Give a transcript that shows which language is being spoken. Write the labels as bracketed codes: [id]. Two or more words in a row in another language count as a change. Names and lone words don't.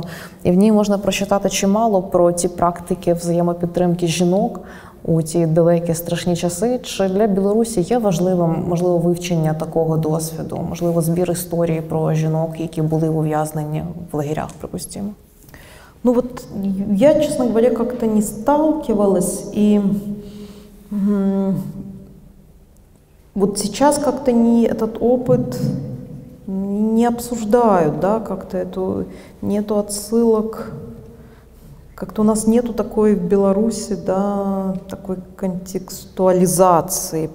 [uk] І в ній можна прочитати чимало про ті практики взаємопідтримки жінок у ті далекі страшні часи. Чи для Білорусі є важливим, можливо, вивчення такого досвіду, можливо, збір історії про жінок, які були ув'язнені в лагерях, припустимо? [ru] Ну вот я, честно говоря, как-то не сталкивалась, и вот сейчас как-то этот опыт не обсуждают, да, как-то нету отсылок, как-то у нас нету такой в Беларуси, да, такой контекстуализации.